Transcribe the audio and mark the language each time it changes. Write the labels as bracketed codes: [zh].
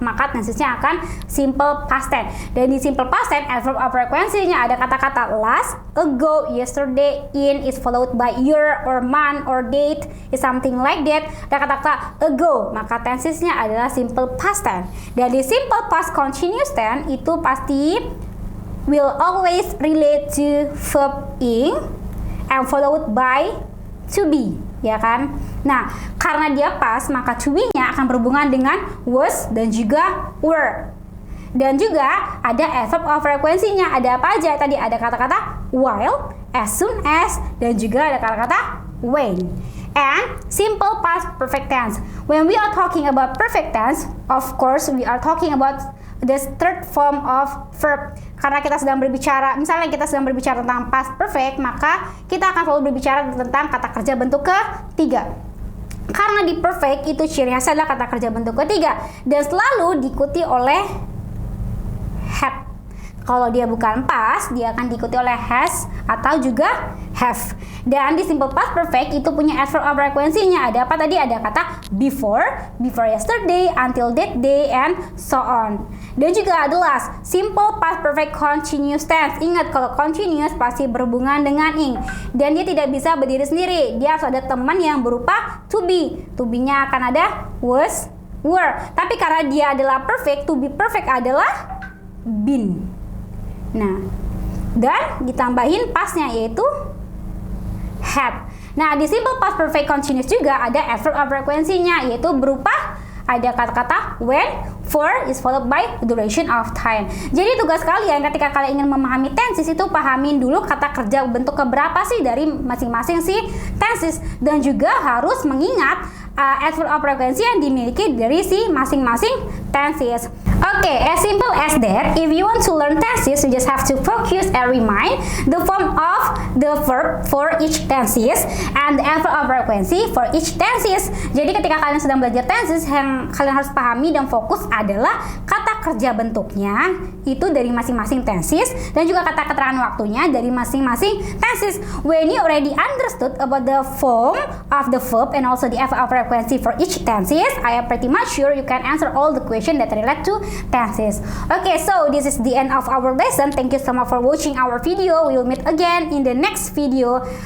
[id] Maka tensesnya akan simple past tense. Dan di simple past tense adverb of frequency-nya ada kata-kata last, ago, yesterday, [en] in is followed by year or month or date is something like that. [id] Ada kata-kata ago, maka tensesnya adalah simple past tense. Dan di simple past continuous tense itu pasti [en] will always relate to verb ing and followed by to be, [id] ya kan? Nah, karena dia pas, maka to be-nya akan berhubungan dengan was dan juga were. Dan juga ada adverb of frequency-nya. Ada apa aja? Tadi ada kata-kata while, as soon as, dan juga ada kata-kata when. [en] And simple past perfect tense. When we are talking about perfect tense, of course we are talking about the third form of verb. [id] Karena kita sedang berbicara, misalnya kita sedang berbicara tentang past perfect, maka kita akan selalu berbicara tentang kata kerja bentuk ketiga. Karena di perfect itu ciri khasnya adalah kata kerja bentuk ketiga dan selalu diikuti oleh had. Kalau dia bukan past, dia akan diikuti oleh has atau juga have. Dan di simple past perfect itu punya adverb of frequency-nya. Ada apa tadi? Ada kata before, before yesterday, until that day, and so on. Dan juga ada last, simple past perfect continuous tense. Ingat kalau continuous pasti berhubungan dengan ing. Dan dia tidak bisa berdiri sendiri. Dia harus ada teman yang berupa to be. To be-nya akan ada was, were. Tapi karena dia adalah perfect, to be perfect adalah been. Nah, dan ditambahin pastnya yaitu had. Nah, di simple past perfect continuous juga ada adverb of frequency-nya yaitu berupa ada kata-kata when, [en] for is followed by duration of time. [id] Jadi tugas kalian ketika kalian ingin memahami tenses itu pahamin dulu kata kerja bentuk keberapa sih dari masing-masing si tenses dan juga harus mengingat adverb of frequency yang dimiliki dari si masing-masing tenses. [en] Okay, as simple as that, if you want to learn tenses, you just have to focus and remind the form of the verb for each tenses and the adverb of frequency for each tenses. [id] Jadi ketika kalian sedang belajar tenses, yang kalian harus pahami dan fokus adalah kata kerja bentuknya itu dari masing-masing tenses dan juga kata keterangan waktunya dari masing-masing tenses. [en] When you already understood about the form of the verb and also the adverb of frequency for each tenses, I am pretty much sure you can answer all the questions that relate to tenses. Okay, so this is the end of our lesson. Thank you so much for watching our video. We will meet again in the next video.